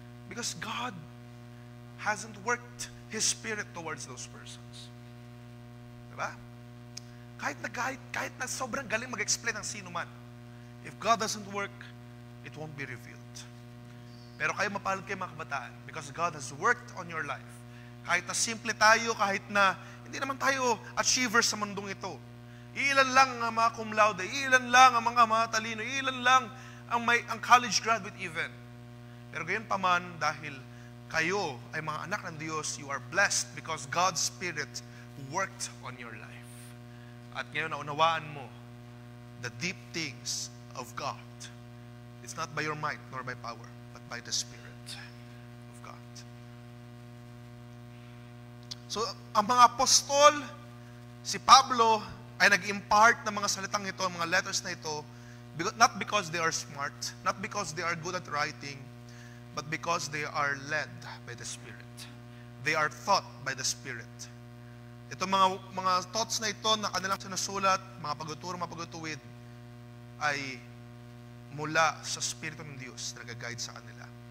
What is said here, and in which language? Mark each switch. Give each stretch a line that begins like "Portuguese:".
English: Because God hasn't worked His Spirit towards those persons. Diba?
Filipino: Kahit na sobrang galing mag-explain ng sino man,
English: if God doesn't work, it won't be revealed.
Filipino: Pero kayo mapalad kayo, mga kabataan,
English: because God has worked on your life.
Filipino: Kahit na simple tayo, kahit na hindi naman tayo achievers sa mundong ito. Ilan lang ang mga cum laude, ilan lang ang mga talino, ilan lang ang college graduate even. Pero gayon pa man, dahil kayo ay mga anak ng Diyos,
English: you are blessed because God's Spirit worked on your life.
Filipino: At ngayon, naunawaan mo
English: the deep things of God. It's not by your might nor by power, but by the Spirit of God.
Filipino: So, ang mga apostol, si Pablo, ay nag-impart ng mga salitang ito, mga letters na ito,
English: Not because they are smart, not because they are good at writing, but because they are led by the Spirit. They are taught by the Spirit.
Filipino: Ito mga thoughts na ito na kanilang sinusulat, mga pagtuturo, mga pagtutuwid, ay mula sa Espiritu ng Diyos na nag-guide sa kanila.